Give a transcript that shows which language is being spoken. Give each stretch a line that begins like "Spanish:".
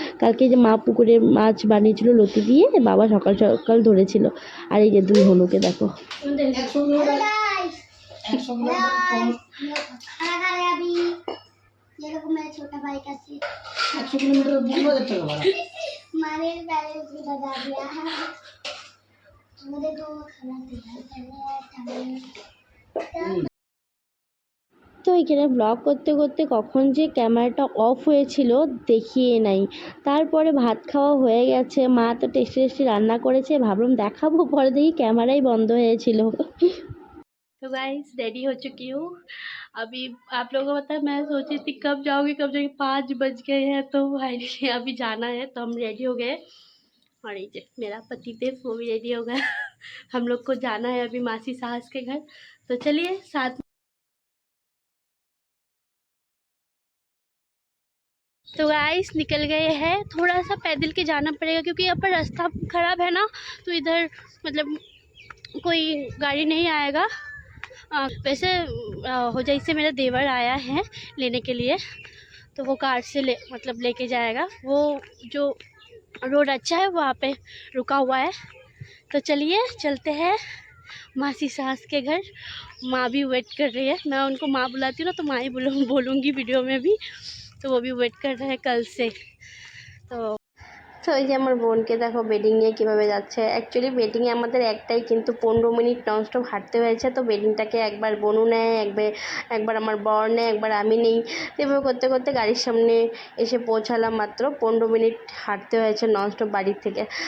Bangla: কালকে যে মা পুকুরের মাছ বানিয়েছিল লতি দিয়ে, বাবা সকাল সকাল ধরেছিল। আর এই যে 2 হনুকে দেখো।
Hindi: ये देखो मेरा छोटा भाई का सीट 100 किलोमीटर
Bangla: 20,000 টাকা ভাড়া।
Hindi: मारे बैलेंस भी लगा दिया है। मुझे तो खाना दिया
Bangla: তো এখানে ব্লগ করতে করতে কখন যে ক্যামেরাটা অফ হয়েছিল দেখিয়ে নাই। তারপরে ভাত খাওয়া হয়ে গেছে, মা তো টেস্টি টেস্টি রান্না করেছে, ভাবলাম দেখাবো, পরে দেখি ক্যামেরাই বন্ধ হয়েছিল।
Hindi: तो गाइस रेडी हो चुकी हूँ। अभी आप लोगों को पता है, मैं सोची थी कब जाऊँगी कब जाऊँगी, 5 बज गए हैं, तो फाइनली अभी जाना है, तो हम रेडी हो गए। और ये मेरा पतिदेव वो भी रेडी हो गया। हम लोग को जाना है अभी मासी सास के घर, तो चलिए साथ। तो गाइस निकल गए हैं, थोड़ा सा पैदल के जाना पड़ेगा क्योंकि यहाँ पर रास्ता ख़राब है ना, तो इधर मतलब कोई गाड़ी नहीं आएगा। वैसे होजाई से मेरा देवर आया है लेने के लिए, तो वो कार से मतलब लेके जाएगा। वो जो रोड अच्छा है वहाँ पे रुका हुआ है, तो चलिए चलते हैं मासी सास के घर। माँ भी वेट कर रही है, मैं उनको माँ बुलाती हूँ ना तो माँ ही बोलूँगी वीडियो में भी, तो वो भी वेट कर रहे हैं कल से। तो
Bangla: এই যে আমার বোনকে দেখো বেডিং নিয়ে কীভাবে যাচ্ছে। অ্যাকচুয়ালি বেডিংয়ে আমাদের একটাই, কিন্তু 15 মিনিট ননস্টপ হাঁটতে হয়েছে। তো বেডিংটাকে একবার বোনু নেয়, একবার আমার বর নেয়, একবার আমি নেই। তো এভাবে করতে করতে গাড়ির সামনে এসে পৌঁছালাম। মাত্র 15 মিনিট হাঁটতে হয়েছে ননস্টপ বাড়ির থেকে।